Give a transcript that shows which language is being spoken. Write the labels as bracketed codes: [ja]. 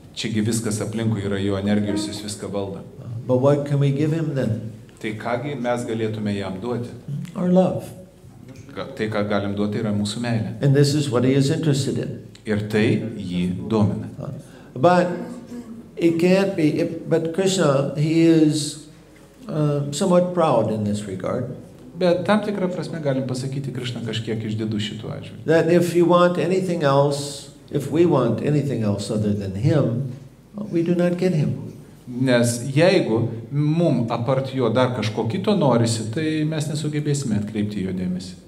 [lt] Čiagi viskas aplinkui yra jo energijos, jis viską valdo. [en] But what can we give him then? [lt] Tai kągi mes galėtume jam duoti? [en] Our love. [lt] Tai, ką galim duoti, yra mūsų meilė. [en] And this is what he is interested in. [lt] Ir tai jį domina. [en] But it can't be, but Krishna, he is somewhat proud in this regard. [lt] Bet tam tikrą prasme galim pasakyti, Krishna kažkiek išdidus šituo atžvilgiu. [en] That if you want anything else, if we want anything else other than him, we do not get him. [lt] Nes jeigu mum apart jo dar kažko kito norisi, tai mes nesugebėsime atkreipti jo dėmesį.